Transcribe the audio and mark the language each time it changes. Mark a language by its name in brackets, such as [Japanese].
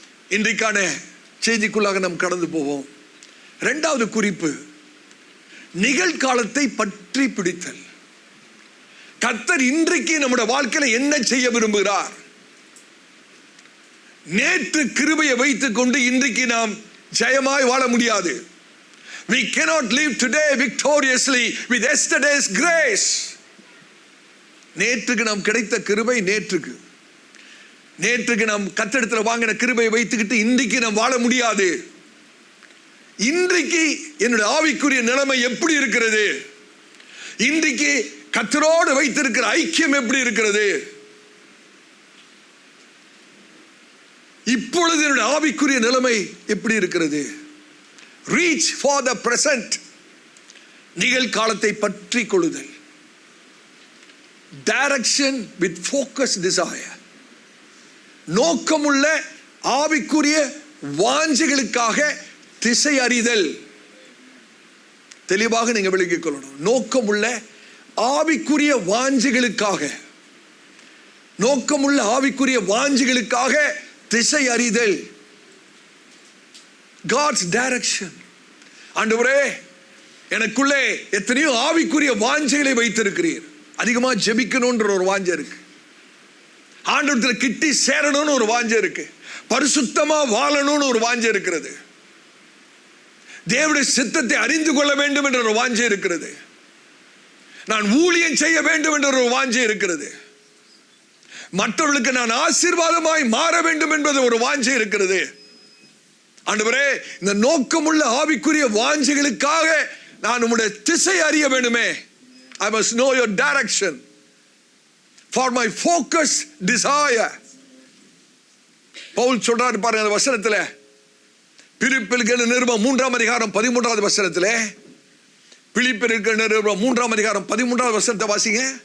[Tamil] இன்றைக்கான செய்திக்குள்ளாக நாம் கடந்து போவோம். இரண்டாவது குறிப்பு, நிகழ்காலத்தை பற்றி பிடித்தல். கர்த்தர் இன்றைக்கு நம்முடைய வாழ்க்கையில என்ன செய்ய விரும்புகிறார்? நேற்று கிருபையை வைத்துக் கொண்டு இன்றைக்கு நாம் ஜெயமாய் வாழ முடியாது. [English] We cannot live today victoriously with yesterday's grace. [Tamil] நேற்றுக்கு நாம் கிடைத்த கிருபை நேற்றுக்கு நாம் கர்த்தரிடத்தில் வாங்கின கிருபையை வைத்துக்கிட்டு இன்றைக்கு நாம் வாழ முடியாது. இன்றைக்கு என்னுடைய ஆவிக்குரிய நிலைமை எப்படி இருக்கிறது? இன்றைக்கு கர்த்தரோடு வைத்திருக்கிற ஐக்கியம் எப்படி இருக்கிறது? இப்பொழுது என்னுடைய ஆவிக்குரிய நிலைமை எப்படி இருக்கிறது? [English] Reach for the present. [Tamil] நிகழ்காலத்தை பற்றி கொள்ளுதல். [English] Direction with focused desire. [Tamil] நோக்கமுள்ள ஆவிக்குரிய வாஞ்சைகளுக்காக திசை அறிதல். தெளிவாக நீங்க விளங்கிக் கொள்ளணும். நோக்கமுள்ள ஆவிக்குரிய வாஞ்சைகளுக்காக, நோக்கமுள்ள ஆவிக்குரிய வாஞ்சைகளுக்காக திசை அறிதல். [English] God's direction. [Tamil] ஆண்டவரே, எனக்குள்ளே எத்தனையோ ஆவிக்குரிய வாஞ்சைகளை வைத்திருக்கிறீர். அதிகமா ஜெபிக்கணும்ன்ற ஒரு வாஞ்சை இருக்கு, ஆண்டவரத்தில் கிட்டி சேரணும்னு ஒரு வாஞ்சை இருக்கு, பரிசுத்தமா வாழணும்னு ஒரு வாஞ்சை இருக்கிறது. தேவனுடைய சித்தத்தை அறிந்து கொள்ள வேண்டும் என்ற ஒரு வாஞ்சை இருக்கிறது. நான் ஊழியம் செய்ய வேண்டும் என்ற ஒரு வாஞ்சை இருக்கிறது. மற்றவர்களுக்கு நான் ஆசீர்வாதமாய் மாற வேண்டும் என்பது ஒரு வாஞ்சை இருக்கிறது. ஆண்டவரே, இந்த நோக்கமுள்ள ஆவிக்குரிய வாஞ்சைகளுக்காக நான் உம்முடைய திசை அறிய வேண்டுமே. [English] I must know your direction for my focus desire. [Tamil] Pavul சொல்றாரு பாருங்க அந்த வசனத்துல, பிலிப்பியருக்கு நிருபம் 3ஆம் அதிகாரம் 13வது வசனத்திலே, பிலிப்பியருக்கு நிருபம் 3ஆம் அதிகாரம் 13வது வசனத்தை வாசிங்க.